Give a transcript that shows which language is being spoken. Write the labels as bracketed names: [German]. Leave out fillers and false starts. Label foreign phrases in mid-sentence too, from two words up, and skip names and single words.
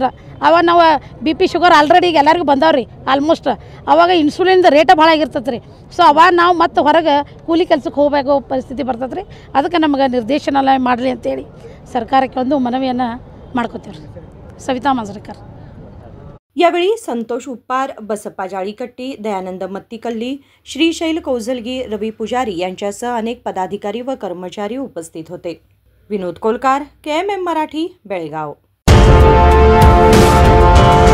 [Kannada] ಅವಾಗ ನಾವು [English] BP sugar [Kannada] ಆಲ್ರೆಡಿ ಈಗ ಎಲ್ಲರಿಗೂ ಬಂದಾವ್ರಿ ಆಲ್ಮೋಸ್ಟ್, ಅವಾಗ ಇನ್ಸುಲಿನ್ದ ರೇಟ ಭಾಳ ಆಗಿರ್ತೈತೆ ರೀ। ಸೊ ಅವಾಗ ನಾವು ಮತ್ತೆ ಹೊರಗೆ ಕೂಲಿ ಕೆಲಸಕ್ಕೆ ಹೋಗಬೇಕು ಪರಿಸ್ಥಿತಿ ಬರ್ತೈತೆ ರೀ, ಅದಕ್ಕೆ ನಮಗೆ ನಿರ್ದೇಶನಾಲಯ ಮಾಡಲಿ ಅಂತೇಳಿ ಸರ್ಕಾರಕ್ಕೆ ಒಂದು ಮನವಿಯನ್ನು ಮಾಡ್ಕೋತೀವಿ ರೀ। ಸವಿತಾ ಮಾಂಜ್ರೇಕರ್। [Marathi] यावेळी संतोष उप्पार, बसप्पा जाळीकट्टी, दयानंद मत्तीकल्ली, श्रीशैल कौजलगी, रवी पुजारी यांच्यासह अनेक पदाधिकारी व कर्मचारी उपस्थित होते। विनोद कोलकार, KMM मराठी, बेळगाव।